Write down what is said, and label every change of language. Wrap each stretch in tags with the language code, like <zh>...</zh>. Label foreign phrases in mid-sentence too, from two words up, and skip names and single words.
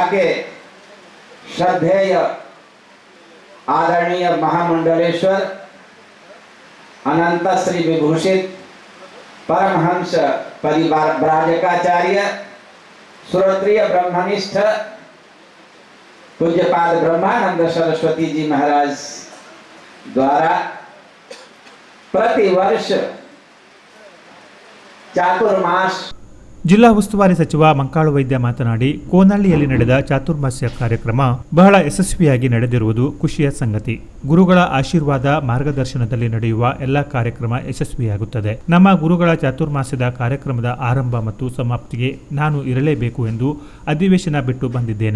<hi>के श्रद्धेय आदरणीय महामंडलेश्वर अनंत श्री विभूषित परमहंस परिव्राजकाचार्य श्रोत्रिय ब्रह्मनिष्ठ पूज्यपाद ब्रह्मानंद सरस्वती जी महाराज द्वारा प्रतिवर्ष चातुर्मास</hi> <kn>ಜಿಲ್ಲಾ ಉಸ್ತುವಾರಿ ಸಚಿವ ಮಂಕಾಳು ವೈದ್ಯ ಮಾತನಾಡಿ, ಕೋನಹಳ್ಳಿಯಲ್ಲಿ ನಡೆದ ಚಾತುರ್ಮಾಸ್ಯ ಕಾರ್ಯಕ್ರಮ ಬಹಳ ಯಶಸ್ವಿಯಾಗಿ ನಡೆದಿರುವುದು ಖುಷಿಯ ಸಂಗತಿ. ಗುರುಗಳ ಆಶೀರ್ವಾದ ಮಾರ್ಗದರ್ಶನದಲ್ಲಿ ನಡೆಯುವ ಎಲ್ಲ ಕಾರ್ಯಕ್ರಮ ಯಶಸ್ವಿಯಾಗುತ್ತದೆ. ನಮ್ಮ ಗುರುಗಳ ಚಾತುರ್ಮಾಸ್ಯದ ಕಾರ್ಯಕ್ರಮದ ಆರಂಭ ಮತ್ತು ಸಮಾಪ್ತಿಗೆ ನಾನು ಇರಲೇಬೇಕು ಎಂದು ಅಧಿವೇಶನ ಬಿಟ್ಟು ಬಂದಿದ್ದೇನೆ.</kn>